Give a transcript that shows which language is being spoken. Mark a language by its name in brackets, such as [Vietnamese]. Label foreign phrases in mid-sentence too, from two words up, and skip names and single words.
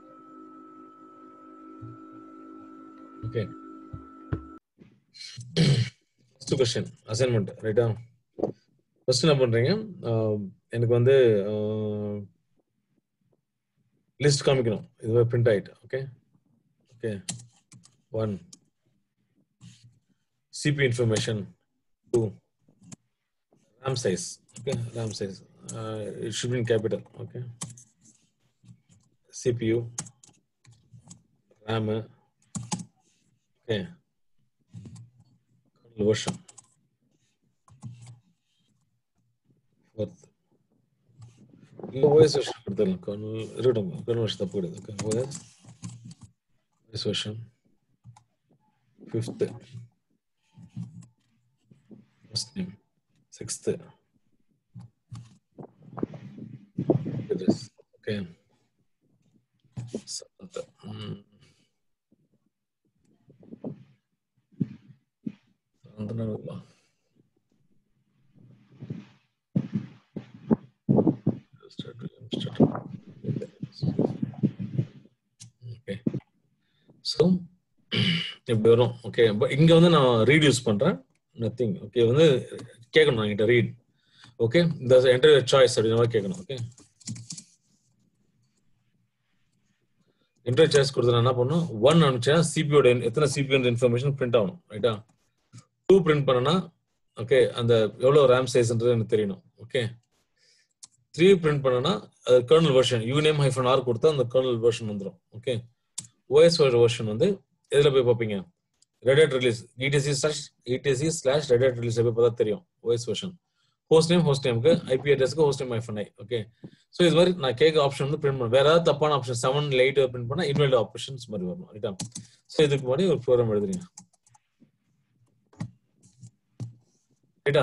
[English] Okay, first question assignment, right? [Tamil] ஃபர்ஸ்ட் என்ன பண்றீங்க, எனக்கு வந்து லிஸ்ட் காமிக்கணும், இதுவே பிரிண்ட் ஆயிட்டு. [English] ஓகே ஓகே, 1 CPU information, 2 RAM size. Okay, RAM size it should be in capital. Okay, CPU, RAM, okay, kernel version, fourth OS version கொடுத்துடலாம். [Tamil] kernel இருக்கட்டும், [English] kernel version [Tamil] தப்பு கிடையாது. [English] Okay, OS version, fifth first name, sixth address. Okay, seventh okay, so [Tamil] இப்படி வரும். ஓகே, பட் இங்க வந்து நான் [English] read use [Tamil] பண்றேன், நத்திங். ஓகே, வந்து கேட்கணும் என்கிட்ட ரீட். ஓகே, இந்த [English] enter choice [Tamil] அப்படின்ற மாதிரி கேட்கணும். ஓகே, [English] enter choice [Tamil] கொடுத்தா என்ன பண்ணும், 1 அனுப்பிச்சா சிபியோட எத்தனை சிபியோட [English] information print [Tamil] ஆகணும், ரைட்டா? 2 பிரிண்ட் பண்ணனா ஓகே அந்த எவ்வளவு RAM சைஸ்ன்றது எனக்கு தெரியணும். ஓகே, 3 பிரிண்ட் பண்ணனா அது [English] kernel version uname -r [Tamil] கொடுத்தா அந்த [English] kernel version [Tamil] வந்துடும். ஓகே, [English] OS version [Tamil] வந்து எதுல போய் பார்ப்பீங்க, [English] Red Hat release etc/Red Hat release [Tamil] போய் பார்த்தா தெரியும் [English] OS version. host nameku IP addressku host name -i. [Tamil] ஓகே, சோ இது மாதிரி நான் கேட்க ஆப்ஷன் வந்து பிரிண்ட் பண்ண, வேற ஏதாவது தப்பான ஆப்ஷன் 7 இல்ல 8 பிரிண்ட் பண்ணா [English] invalid options [Tamil] மாதிரி வரணும், ரைட்டா? சோ இதுக்கு முன்னாடி ஒரு ப்ரோக்ராம் எழுதுறீங்க, ரைட்டா?